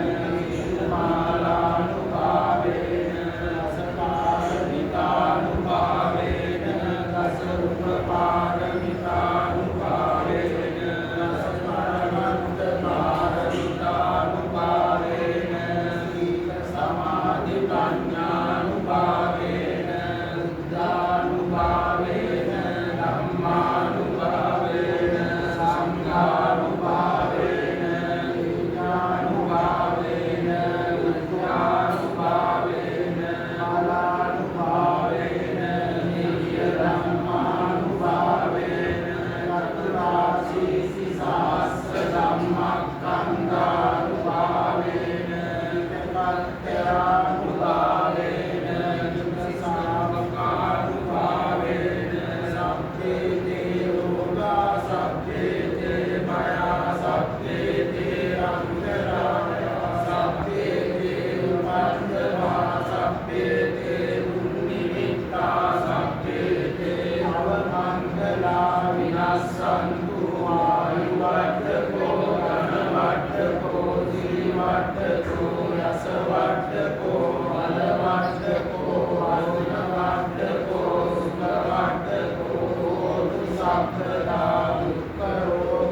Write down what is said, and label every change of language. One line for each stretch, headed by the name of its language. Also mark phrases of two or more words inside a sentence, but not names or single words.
Pali: මාලානුභාවේන රසපාරමිතානුභාවේන රසરૂපපාරමිතානුභාවේන රසපරමත්ත පාරමිතානුභාවේන සීල සමාධි ප්‍රඥානුභාවේන බුද්ධානුභාවේන ධම්මානුභාවේන සංඝානුභාවේන විඥානුභාවේන විද්‍යානුභාවේන කලානුභාවේන නිත්‍ය ධම්මානුභාවේන චතුරාසීසි සහස්‍ර ධම්මස්කන්ධානුභාවේන විකල්පත්‍යානුභාවේන ශාවකානුභාවේන සබ්බේ දේවෝගා සබ්බේ දේවයා සබ්බේ දේවංකරාය සබ්බේ දේවපන්දවා සබ්බේ දේවුන්නිමිත්තා සබ්බේ දේවමංගලා විනස්සන්තු ආය වඩ්ඩකෝ යස වඩ්ඩකෝ බල වඩ්ඩකෝ අරුණ වඩ්ඩකෝ සුඛ වඩ්ඩකෝ හෝතු සම්පදා දුක්ඛ රෝග